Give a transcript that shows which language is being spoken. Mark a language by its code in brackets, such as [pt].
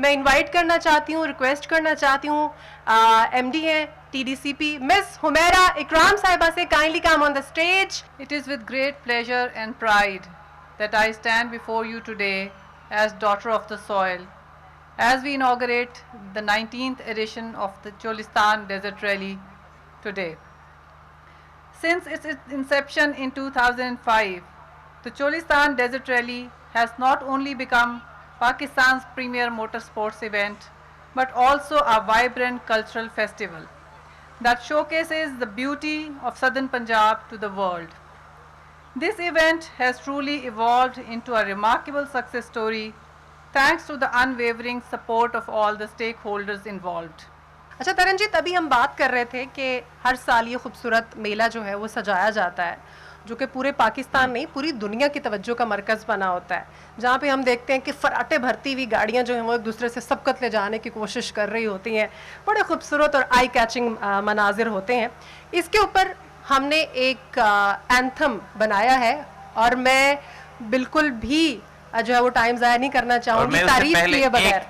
[hi] मैं इनवाइट करना चाहती हूँ, रिक्वेस्ट करना चाहती हूँ MD हैं TDCP मिस हुमैरा इकराम साहिबा से [en] Kindly come on the stage. It is with great pleasure and pride that I stand before you today as daughter of the soil, as we inaugurate the 19th edition of the Cholistan Desert Rally today. Since its inception in 2005, the Cholistan Desert Rally has not only become Pakistan's premier motorsports event, but also a vibrant cultural festival that showcases the beauty of southern Punjab to the world. This event has truly evolved into a remarkable success story thanks to the unwavering support of all the stakeholders involved. [hi] अच्छा तरनजीत, अभी हम बात कर रहे थे कि हर साल ये खूबसूरत मेला जो है वो सजाया जाता है, जो कि पूरे पाकिस्तान नहीं पूरी दुनिया की तवज्जो का मरकज़ बना होता है, जहाँ पे हम देखते हैं कि फराटे भरती हुई गाड़ियाँ जो हैं वो एक दूसरे से सबकत ले जाने की कोशिश कर रही होती हैं। बड़े खूबसूरत और [en] eye catching [hi] मनाजिर होते हैं। इसके ऊपर हमने एक एंथम बनाया है और मैं बिल्कुल भी जो है वो टाइम ज़ाया नहीं करना चाहूँगी तारीफ किए बगैर।